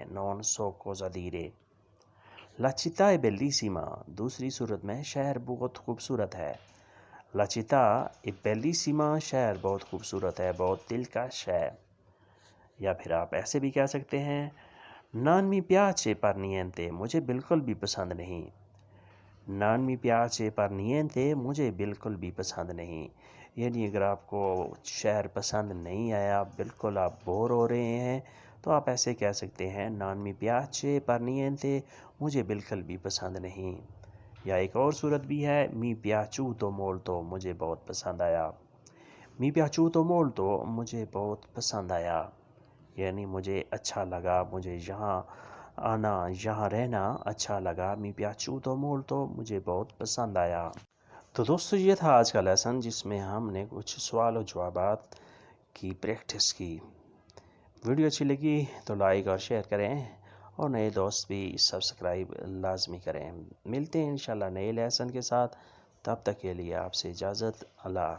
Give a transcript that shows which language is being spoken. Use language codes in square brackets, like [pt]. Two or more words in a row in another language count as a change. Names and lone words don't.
[it] non so cosa dire. la città è bellissima, [ur] دوسری صورت میں شہر بہت خوبصورت ہے. [it] la città è bellissima, [ur] شہر بہت خوبصورت ہے، بہت دلکش ہے. یا پھر آپ ایسے بھی کہہ سکتے ہیں [it] non mi piace per niente, [ur] مجھے بالکل بھی پسند نہیں. [it] non mi piace per niente, [ur] مجھے بالکل بھی پسند نہیں. یعنی اگر آپ کو شہر پسند نہیں آیا، بالکل آپ بور ہو رہے ہیں، تو آپ ایسے کہہ سکتے ہیں [it] non mi piace per niente, [ur] مجھے بالکل بھی پسند نہیں. یا ایک اور صورت بھی ہے [it] mi piaciuto molto, [ur] مجھے بہت پسند آیا. [it] mi piaciuto molto, [ur] مجھے بہت پسند آیا، یعنی مجھے اچھا لگا، مجھے یہاں آنا، یہاں رہنا اچھا لگا. [it] mi piaciuto molto, [ur] مجھے بہت پسند آیا. تو دوستو یہ تھا آج کا لیسن، جس میں ہم نے کچھ سوال و جوابات کی پریکٹس کی. ویڈیو اچھی لگی تو لائک اور شیئر کریں، اور نئے دوست بھی سبسکرائب لازمی کریں. ملتے ہیں [ar] انشاءاللہ [ur] نئے لیسن کے ساتھ، تب تک کے لیے آپ سے اجازت.